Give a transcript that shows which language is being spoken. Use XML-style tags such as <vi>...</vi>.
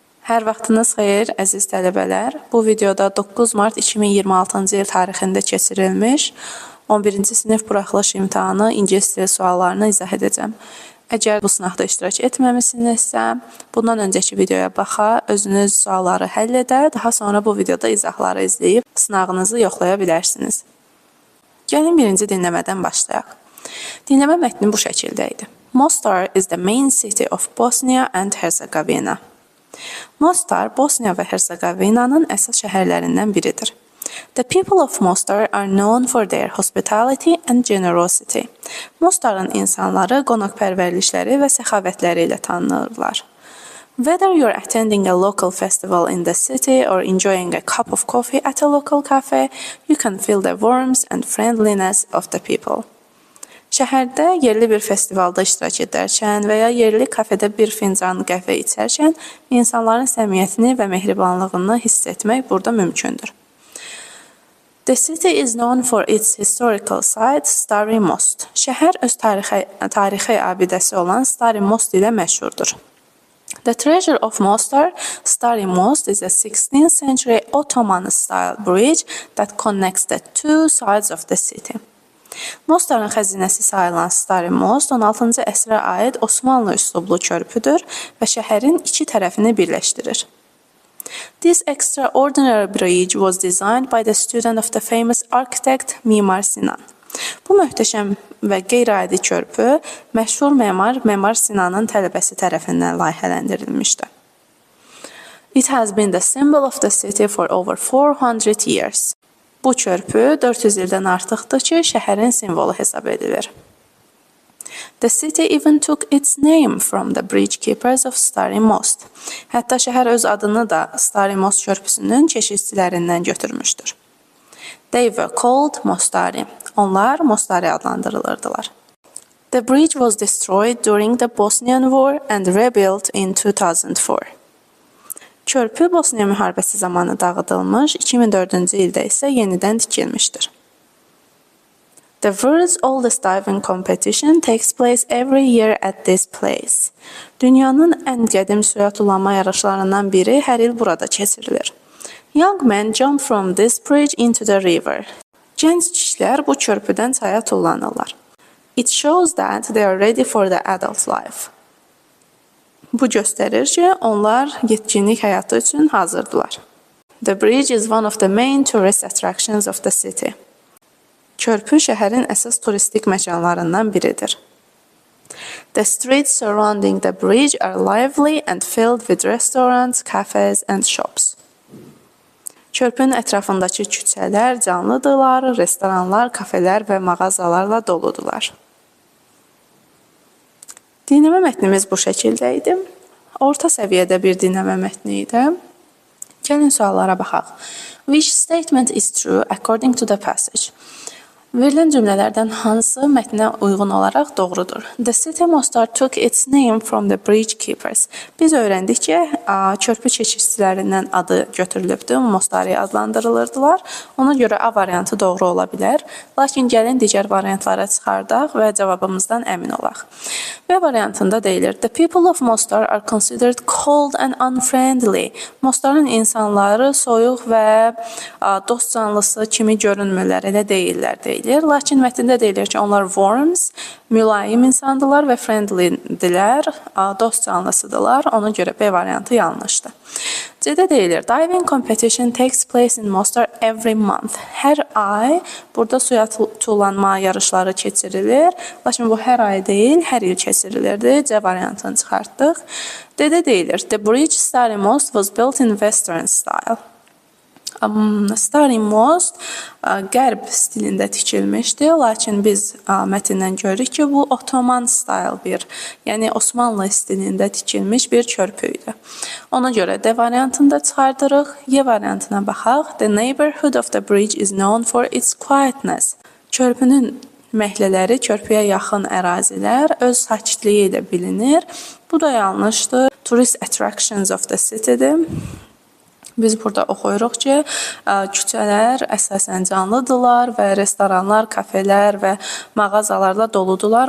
<az>Hər vaxtınız xeyir, əziz tələbələr. Bu videoda 9 mart 2026-cı il tarixində keçirilmiş 11-ci sinif buraxılış imtahanı ingilis dili suallarını izah edəcəm. Əgər bu sınaqda iştirak etməmisinizsə, bundan öncəki videoya baxa, özünüz sualları həll edə, daha sonra bu videoda izahları izləyib sınağınızı yoxlaya bilərsiniz. Gəlin birinci dinləmədən başlayaq. Dinləmə mətni bu şəkildə idi.</az> <en>Mostar is the main city of Bosnia and Herzegovina.</en> <az>Mostar, Bosniya və Herzegovinanın əsas şəhərlərindən biridir.</az> <en>The people of Mostar are known for their hospitality and generosity.</en> <az>Mostarın insanları qonaqpərvərlikləri və səxavətləri ilə tanınırlar.</az> <en>Whether you're attending a local festival in the city or enjoying a cup of coffee at a local cafe, you can feel the warmth and friendliness of the people.</en> <az>Şəhərdə yerli bir festivalda iştirak edərkən və ya yerli kafedə bir fincan qəhvə içərkən insanların səmiyyətini və mehribanlığını hiss etmək burada mümkündür.</az> <en>The city is known for its historical site, Stari Most.</en> <az>Şəhər öz tarixi abidəsi olan Stari Most ilə məşhurdur.</az> <en>The treasure of Mostar, Stari Most, is a 16th century Ottoman-style bridge that connects the two sides of the city.</en> <az>Mostarın xəzinəsi sayılan Stari Most 16-cı əsrə aid Osmanlı üslublu körpüdür və şəhərin iki tərəfini birləşdirir.</az> <en>This extraordinary bridge was designed by the student of the famous architect Mimar Sinan.</en> <az>Bu möhtəşəm və qeyri-adi körpü məşhur Memar Sinanın tələbəsi tərəfindən layihələndirilmişdir.</az> <en>It has been the symbol of the city for over 400 years.</en> <az>Bu körpü 400 ildən artıqdır ki, şəhərin simvolu hesab edilir.</az> <en>The city even took its name from the bridge keepers of Stari Most.</en> <az>Hətta şəhər öz adını da Stari Most körpüsünün keşişçilərindən götürmüşdür.</az> <en>They were called Mostari.</en> <az>Onlar Mostari adlandırılırdılar.</az> <en>The bridge was destroyed during the Bosnian War and rebuilt in 2004.</en> <az>Körpü Bosniya müharibəsi zamanı dağıdılmış, 2004-cü ildə isə yenidən tikilmişdir.</az> <en>The world's oldest diving competition takes place every year at this place.</en> <az>Dünyanın ən qədim suya tullanma yarışlarından biri hər il burada keçirilir.</az> <en>Young men jump from this bridge into the river.</en> <az>Gənc kişilər bu körpüdən çaya tullanırlar.</az> <en>It shows that they are ready for the adult life.</en> <az>Bu göstərir ki, onlar yetkinlik həyatı üçün hazırdılar.</az> <en>The bridge is one of the main tourist attractions of the city.</en> <az>Körpü şəhərin əsas turistik məkanlarından biridir. The streets surrounding the bridge are lively and filled with restaurants, cafes and shops. Körpünün ətrafındakı küçələr canlıdırlar, restoranlar, kafelər və mağazalarla doludular. Dinləmə mətnimiz bu şəkildə idi. Orta səviyyədə bir dinləmə mətni idi. Gəlin suallara baxaq.</az> <en>Which statement is true according to the passage?</en> <az>Verilən cümlələrdən hansı mətnə uyğun olaraq doğrudur?</az> <en>The city Mostar took its name from the bridge keepers.</en> <az>Biz öyrəndik ki, körpü keşişçilərindən adı götürülübdür, Mostari adlandırılırdılar. Ona görə A variantı doğru ola bilər. Lakin gəlin digər variantlara çıxardaq və cavabımızdan əmin olaq. B variantında deyilir,</az> <en>the people of Mostar are considered cold and unfriendly.</en> <az>Mostarın insanları soyuq və dost canlısı kimi görünmürlər, elə deyirlər deyilir. Lakin mətndə deyilir ki, onlar warms, mülayim insandılar və friendlydirlər, dost canlısıdırlar. Ona görə B variantı yanlışdır. C-də deyilir,</az> <en>diving competition takes place in Mostar every month.</en> <az>Hər ay burada suya tullanma yarışları keçirilir. Lakin bu hər ay deyil, hər il keçirilirdi. C variantını çıxartdıq. D-də deyilir,</az> <en>the bridge Stari Most was built in western style.</en> <az>Stari Most qərb stilində tikilmişdi, lakin biz mətndən görürük ki, bu Ottoman style bir, yəni Osmanlı stilində tikilmiş bir körpü idi. Ona görə D variantını çıxardırıq. Y variantına baxaq.</az> <en>The neighborhood of the bridge is known for its quietness.</en> <az>Körpünün məhəllələri, körpüyə yaxın ərazilər öz sakitliyi ilə bilinir. Bu da yanlışdır.</az> <en>Tourist attractions of the city'dir.</en> <az>Biz burada oxuyuruq ki, küçələr əsasən canlıdırlar və restoranlar, kafelər və mağazalarla doludular.</az>